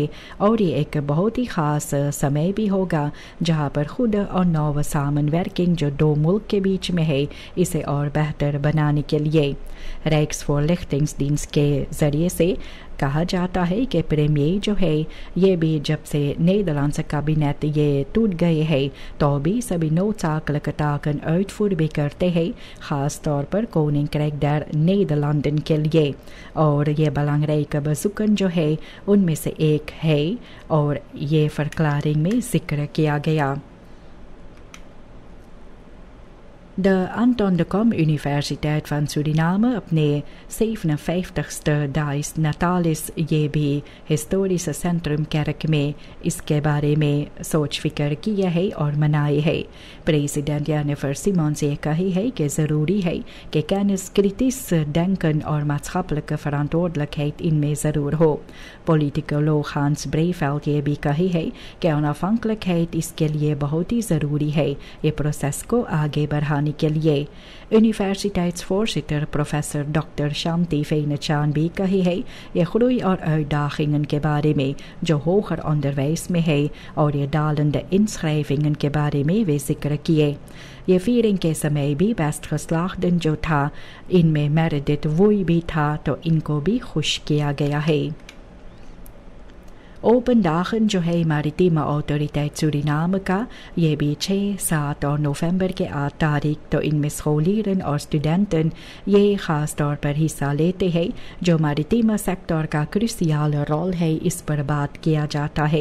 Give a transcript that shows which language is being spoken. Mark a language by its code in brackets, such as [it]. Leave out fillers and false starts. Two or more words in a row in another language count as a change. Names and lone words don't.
[hns] और ये एक बहुत ही ख़ास समय भी होगा जहाँ पर खुद और [nl] nauwe samenwerking [hns] जो दो मुल्क के बीच में है इसे और बेहतर बनाने के लिए Rijksvoorlichtingsdienst के ज़रिए से कहा जाता है कि प्रीमियर जो है ये भी जब से नीदरलैंड्स कैबिनेट ये टूट गए है तो भी सभी [nl] noodzakelijke taken uitvoer [hns] भी करते हैं, ख़ास तौर पर [nl] Koninkrijk der Nederlanden [hns] के लिए। और ये [nl] belangrijke bezoeken [hns] जो है उनमें से एक है और ये verklaring में जिक्र किया गया। De Anton de Kom Universiteit van Suriname अपने 57ste Dais Natalis ये भी हिस्टोरिस सेंट्रम kerk में इसके बारे में सोच फिक्र किया है और मनाए है। प्रेसिडेंट जेनिफर सिमोन्स ये कही है कि ज़रूरी है कि [nl] kennis kritisch denken [hns] और [nl] maatschappelijke verantwoordelijkheid [hns] इनमें ज़रूर हो। पॉलिटिकोलॉग हांस ब्रेफेल्ड ये भी कही है कि onafhankelijkheid इसके लिए बहुत ही ज़रूरी है ये प्रोसेस को आगे बढ़ाने के लिए। Universiteitsvoorzitter प्रोफेसर डॉक्टर शांति फेनचान भी कही है ये groei और uitdagingen के बारे में जो [nl] hoger onderwijs [hns] में है और ये [nl] dalende inschrijvingen [hns] के बारे में वे जिक्र किए। ये फीरिंग के समय भी बेस्ट geslaagden जो था इनमें मेरिडिट वोई भी था तो इनको भी खुश किया गया है। [nl] open dagen [hns] जो है मारिटीम ऑटोरिटेट सूरीनाम का ये भी 6, 7 और नवंबर के 8 तारीख तो इनमें scholieren और स्टूडेंटन ये ख़ास तौर पर हिस्सा लेते हैं जो मारिटीम सेक्टर का [nl] cruciale rol [hns] है इस पर बात किया जाता है।